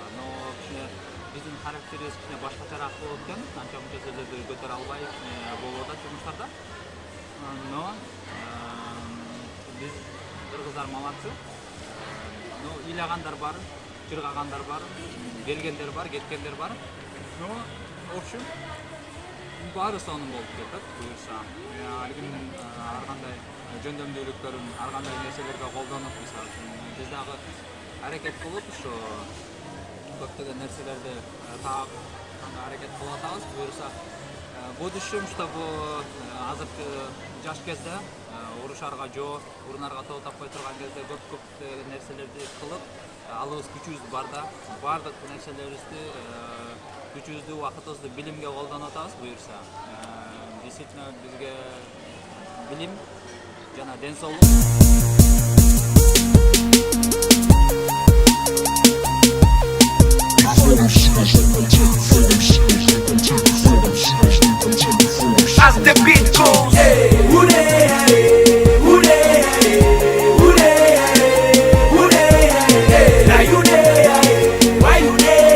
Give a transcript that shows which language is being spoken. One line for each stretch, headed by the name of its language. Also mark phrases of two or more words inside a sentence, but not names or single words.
Kyrgyz: Но кичине биздин характерибиз кичине башкачараак болот экен. Анча мынча сөздөрдү көтөрө албай болуп атат жумуштарда. Но биз кыргыздар молодцы. Но ыйлагандар бар, жыргагандар бар, келгендер бар, кеткендер бар.
Russian: Но в общем,
Kyrgyz: баары сонун болуп кетет. Буюрса, ар ким ар кандай жөндөмдүүлүктөрүн, ар кандай нерселерге колдонуп, мисалы үчүн биз дагы аракет кылып, ушу көптөгөн нерселерди таап, аракет кылып атабыз. Буюрса, будущем, чтобы азыркы жаш кезде урушарга жоо, урунарга тоо таппай турган кезде көп нерселерди кылып, алыбыз күчүбүз барда баардык нерселерибизди күчүбүздү убакытыбызды билимге колдонуп атабыз буюрса. Действительно бизге билим жана ден соолук.
English: As the beat goes, now you there, why you there?